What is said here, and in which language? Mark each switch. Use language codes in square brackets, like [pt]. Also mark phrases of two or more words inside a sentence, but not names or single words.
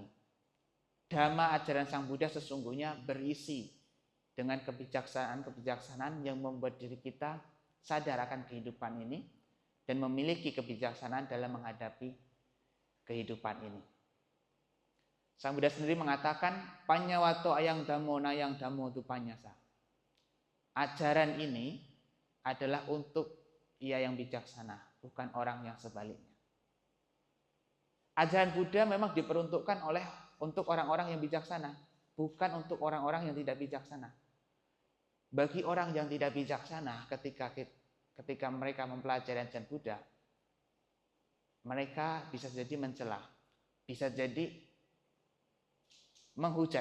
[id] Dhamma ajaran Sang Buddha sesungguhnya berisi dengan kebijaksanaan-kebijaksanaan yang membuat diri kita sadar akan kehidupan ini dan memiliki kebijaksanaan dalam menghadapi kehidupan ini. Sang Buddha sendiri mengatakan, [pi] panyawato ayang dhammo nayang dhammo tu panyasa. [id] Ajaran ini adalah untuk ia yang bijaksana, bukan orang yang sebaliknya. Ajaran Buddha memang diperuntukkan untuk orang-orang yang bijaksana, bukan untuk orang-orang yang tidak bijaksana. Bagi orang yang tidak bijaksana, ketika mereka mempelajari ajaran Buddha, mereka bisa jadi mencela, bisa jadi menghujat.